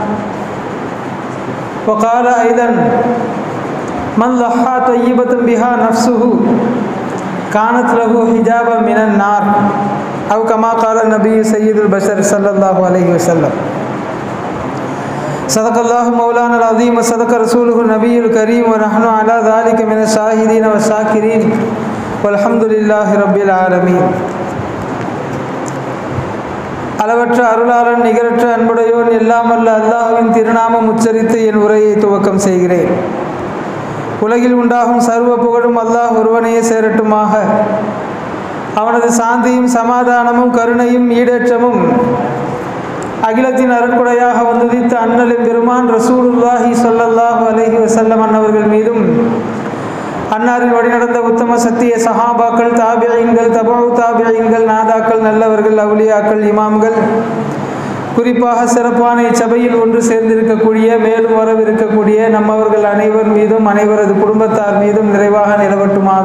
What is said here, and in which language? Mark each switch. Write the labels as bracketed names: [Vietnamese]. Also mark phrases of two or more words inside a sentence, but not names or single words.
[Arabic] وقال أيضا: من ضحى طيبة بها نفسه كانت له حجابا من النار، أو كما قال النبي سيد البشر صلى الله عليه وسلم. صدق الله مولانا العظيم وصدق رسوله النبي الكريم ونحن على ذلك من الشاهدين والشاكرين والحمد لله رب العالمين. [Tamil] அளவற்ற அருளாளன் நிகரற்ற அன்புடையோன் எல்லாம் வல்ல அல்லாஹ்வின் திருநாமம் உச்சரித்து என் உரையை துவக்கம் செய்கிறேன். உலகில் உண்டாகும் சர்வ புகழும் அல்லாஹ் ஒருவனையே சேரட்டுமாக. அவனது சாந்தியும் சமாதானமும் கருணையும் ஈடேற்றமும் அகிலத்தின் அருட்கொடையாக வந்துதித்த அண்ணலின் பெருமான் [Arabic] رسول الله صلى الله عليه وسلم [Tamil] அன்னவர்கள் மீதும், அன்னாரின் வழிநடந்த உத்தம சத்திய சஹாபாக்கள், தாபியீன்கள், தபஉ தாபியீன்கள், நாதாக்கள், நல்லவர்கள், அவுலியாக்கள், இமாம்கள், குறிப்பாக சிறப்பான இச்சபையில் ஒன்று சேர்ந்திருக்கக்கூடிய, மேலும் வரவிருக்கக்கூடிய நம்மவர்கள் அனைவர் மீதும் அனைவரது குடும்பத்தார் மீதும் நிறைவாக நிலவட்டுமாக.